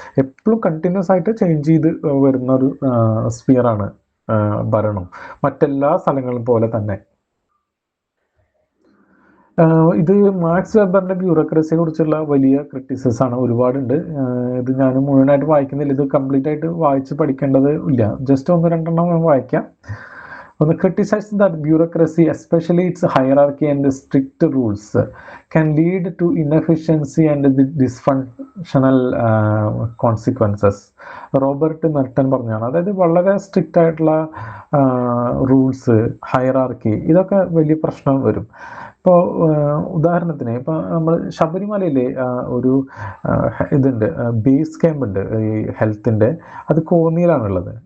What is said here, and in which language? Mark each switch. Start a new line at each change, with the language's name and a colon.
Malayalam: എപ്പോഴും കണ്ടിന്യൂസ് ആയിട്ട് ചേഞ്ച് ചെയ്ത് വരുന്ന ഒരു സ്ഫിയറാണ് ഭരണം, മറ്റെല്ലാ സ്ഥലങ്ങളും പോലെ തന്നെ. ഇത് മാക്സ് വെബറിന്റെ ബ്യൂറോക്രസിയെ കുറിച്ചുള്ള വലിയ ക്രിറ്റിസിസം ആണ്, ഒരുപാടുണ്ട്. ഇത് ഞാൻ മുഴുവനായിട്ട് വായിക്കുന്നില്ല, ഇത് കംപ്ലീറ്റ് ആയിട്ട് വായിച്ച് പഠിക്കേണ്ടത് ഇല്ല. ജസ്റ്റ് 1-2 ഞാൻ വായിക്കാം.
English: ഒന്ന്, criticize that bureaucracy, especially its hierarchy and strict rules, can lead to inefficiency and dysfunctional consequences.
Malayalam: Robert Merton പറഞ്ഞാണ്. അതായത് വളരെ സ്ട്രിക്റ്റ് ആയിട്ടുള്ള റൂൾസ്, ഹയറാർക്കി, ഇതൊക്കെ വലിയ പ്രശ്നം വരും. ഇപ്പോൾ ഉദാഹരണത്തിന് ഇപ്പോൾ നമ്മൾ ശബരിമലയിലെ ഒരു ഇതുണ്ട്, ബേസ് ക്യാമ്പ് ഉണ്ട് ഈ ഹെൽത്തിൻ്റെ, അത് കോന്നിയിലാണുള്ളത്.